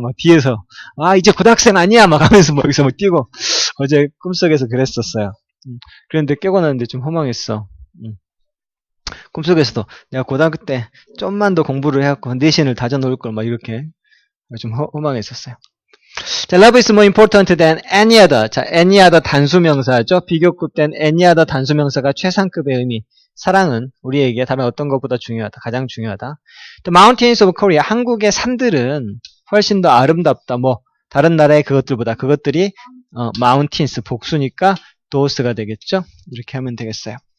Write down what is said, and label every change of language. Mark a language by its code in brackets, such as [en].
[ko] 막 뒤에서 이제 고등학생 아니야 막 하면서 막 여기서 막 뛰고 어제 꿈속에서 그랬었어요. 그런데 깨고 났는데 좀 허망했어. 꿈속에서도 내가 고등학교 때 좀만 더 공부를 해갖고 내신을 다져놓을 걸 막 이렇게 좀 허망했었어요. [en] 자, love is more important than any other. [ko] 자, any other 단수명사죠. 비교급된 any other 단수명사가 최상급의 의미. 사랑은 우리에게 다른 어떤 것보다 중요하다. 가장 중요하다. [en] The mountains of Korea. [ko] 한국의 산들은 훨씬 더 아름답다. 다른 나라의 그것들보다. 그것들이 mountains 복수니까 those가 되겠죠. 이렇게 하면 되겠어요.